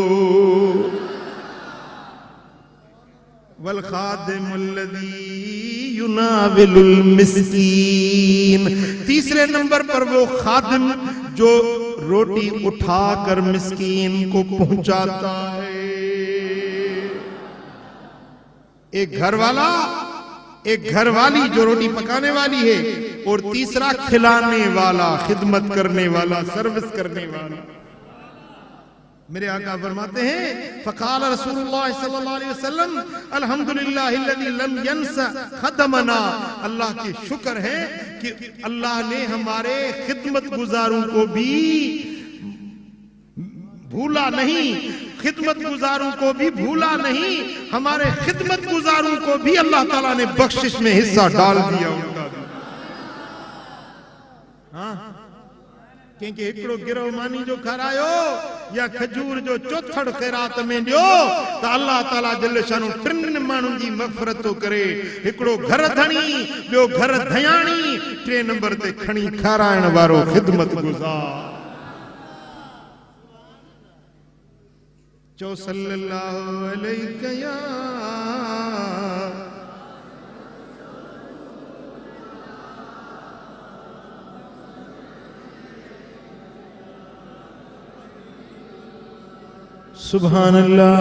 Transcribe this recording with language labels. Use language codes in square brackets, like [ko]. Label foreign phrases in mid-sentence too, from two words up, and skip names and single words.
[ar] والخادم الذي يناول المسكين, [ur] تیسرے نمبر پر وہ خادم جو روٹی اٹھا کر مسکین کو پہنچاتا ہے. ایک گھر والا، ایک گھر والی جو روٹی پکانے والی ہے، اور تیسرا کھلانے والا، خدمت کرنے والا، سروس کرنے والا. میرے آقا فرماتے ہیں [ar] فقال رسول الله صلى الله عليه وسلم الحمد لله الذي لم ينس خدمنا, [ur] اللہ کی شکر ہے کہ اللہ نے ہمارے خدمت گزاروں کو بھی بھولا نہیں، خدمت گزاروں کو بھی بھولا نہیں، ہمارے خدمت گزاروں کو بھی اللہ تعالیٰ نے بخشش میں حصہ ڈال دیا ان کا. [sd] هائو، ڇو ته هڪڙو گرهه ماني جو کارايو يا کجور جو چوٿڙ خيرات ۾ ڏيو تہ الله تعالى [ar] جل شانه [sd] ٽن ماڻهن جي مغفرت تہ ڪري. هڪڙو گهر ڌڻي، ٻيو گهر ڌياڻي، ٽي نمبر تي کڻي کارائڻ وارو خدمت گذار. [ar] چو صلى الله عليه يا سبحان الله.